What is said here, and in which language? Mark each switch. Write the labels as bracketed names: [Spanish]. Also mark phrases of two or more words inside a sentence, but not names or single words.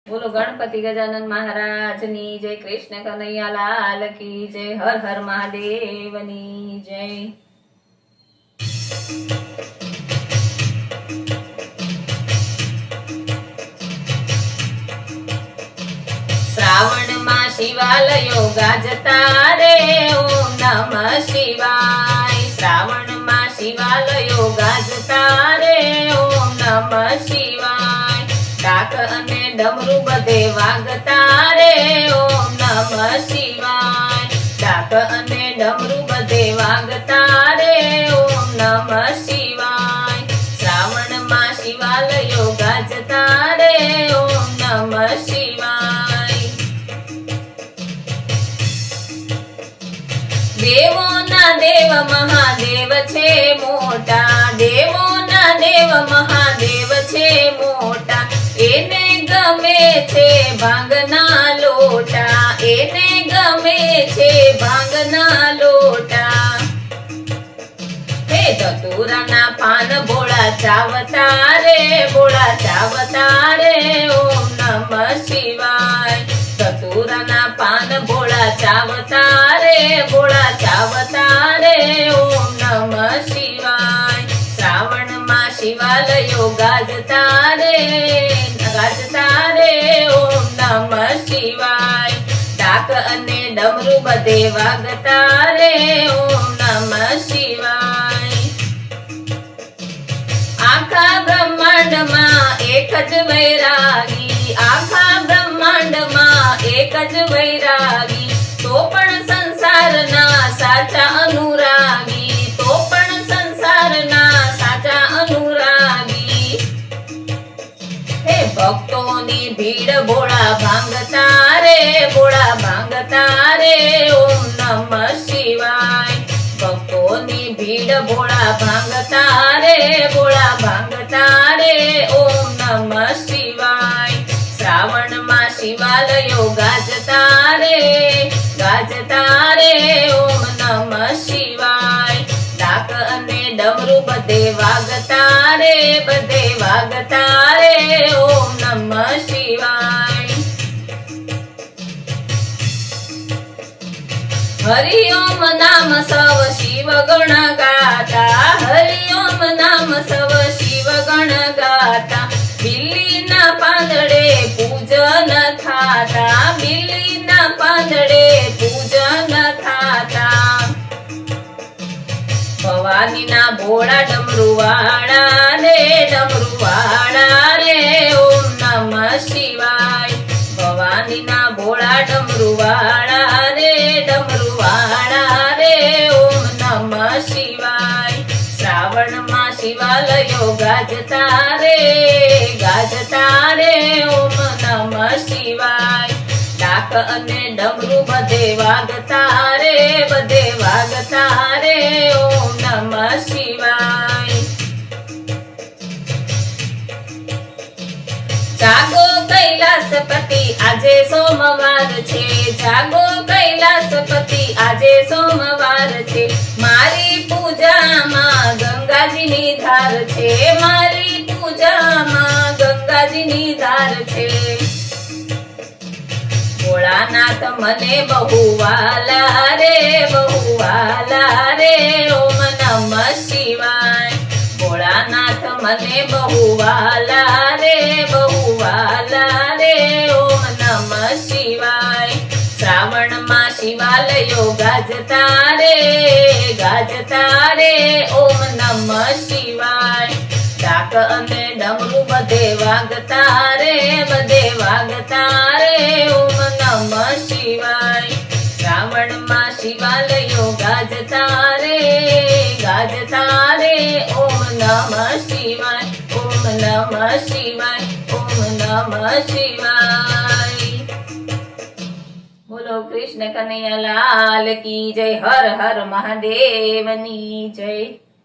[Gujarati] બોલો ગણપતિ ગજાનન મહારાજ ની જય, [Hindi] कृष्ण कन्हैया लाल की जय, [Gujarati] હર હર મહાદેવ ની જય। શ્રાવણ માં શિવાલયો ગાજતા રે [Sanskrit] ओम नमः शिवाय। [Gujarati] શ્રાવણ માં શિવાલયો ગાજતા રે [Sanskrit] ओम नमः शिवाय। [Gujarati] ડાક અને ડમરૂ બધે વાગતા રે [Sanskrit] ओम नमः शिवाय। [Gujarati] ડાક અને ડમરૂ બધે વાગતા રે [Sanskrit] ओम नमः शिवाय। [Gujarati] શ્રાવણ માં શિવાલયો ગાજતા રે [Sanskrit] ओम नमः शिवाय। [Gujarati] દેવોના દેવ મહાદેવ છે મોટા, દેવોના દેવ મહાદેવ છે મોટા। એને ગમે છે ભાંગના લોટા, એને ગમે છે ભાંગના લોટા। હે ધતૂરાના પાન બોળા ચાવતા રે, બોળા ચાવતા રે [Sanskrit] ओम नमः शिवाय। [Gujarati] ધતૂરાના પાન બોળા ચાવતા રે, બોળા ચાવતા રે [Sanskrit] ओम नमः शिवाय। [Gujarati] શ્રાવણ માં શિવાલયો ગાજતા રે, ગાજતા રે [Sanskrit] ओम नमः शिवाय। [Gujarati] ડાક અને ડમરૂ બધે વાગતા રે [Sanskrit] ओम नमः शिवाय। [Gujarati] આખા બ્રહ્માંડ માં એક જ વૈરાગી, આખા બ્રહ્માંડ માં એક જ વૈરાગી। તો પણ સંસારના સાચા અનુરાગી, તો પણ સંસારના સાચા અનુરાગી। હે ભક્તોની ભીડ બોળા ભાંગતા રે, બોળા ભાંગતા રે [Sanskrit] ओम नमः शिवाय। [Gujarati] ભક્તોની ભીડ બોળા ભાંગતા રે, બોળા ભાંગતા રે [Sanskrit] ओम नमः शिवाय। [Gujarati] શ્રાવણ માં શિવાલયો ગાજતા રે, ગાજતા રે [Sanskrit] ओम नमः शिवाय। [Gujarati] ડાક અને ડમરૂ બધે વાગતા રે, બધે વાગતા રે [Sanskrit] ओम नमः शिवाय। [Gujarati] હરિ ઓમ નામ સવ શિવ ગણ ગાતા, હરિ ઓમ નામ સવ શિવ ગણ ગાતા। બિલ્લી ના પાંદડે પૂજન થાતા, બિલ્લી ના પાંદડે પૂજન થાતા। ભવાની ના ભોળા ડમરૂ વાળા રે, ડમરૂ વાળા રે [Sanskrit] ओम नमः शिवाय। [Gujarati] ભવાની ના ભોળા ડમરૂ વાળા રે, ડમરૂ વાળા રે [Sanskrit] ओम नमः शिवाय। [Gujarati] શ્રાવણ માં શિવાલયો ગાજતા રે, ગાજતા રે [Sanskrit] ओम नमः शिवाय। [Gujarati] ડાક અને ડમરૂ બધે વાગતા રે, બધે વાગતા રે [Sanskrit] ओम नमः शिवाय। [Gujarati] જાગો કૈલાસપતિ આજે સોમવાર છે, જાગો કૈલાસપતિ આજે સોમવાર છે। મારી પૂજા માં ગંગાજી ની ધાર છે, મારી પૂજા માં ગંગાજી ની ધાર છે। ભોળાનાથ મને બહુ વાલા રે, બહુ વાલા રે [Sanskrit] ओम नमः शिवाय। [Gujarati] ભોળાનાથ મને બહુ વાલા રે, બહુ વાલા રે [Sanskrit] ओम नमः शिवाय। [Gujarati] શ્રાવણ માં શિવાલયો ગાજતા રે, ગાજતા રે [Sanskrit] ओम नमः शिवाय। [Gujarati] ડાક અને ડમરૂ બધે વાગતા રે, બધે વાગતા રે [Sanskrit] ओम नमः शिवाय। [Gujarati] શ્રાવણ માં શિવાલયો ગાજતા રે, ગાજતા રે [Sanskrit] ओम नमः शिवाय, ओम नमः शिवाय, ओम नमः शिवाय। [Hindi] बोलो कृष्ण कन्हैया लाल की जय, [Gujarati] હર હર મહાદેવ ની જય।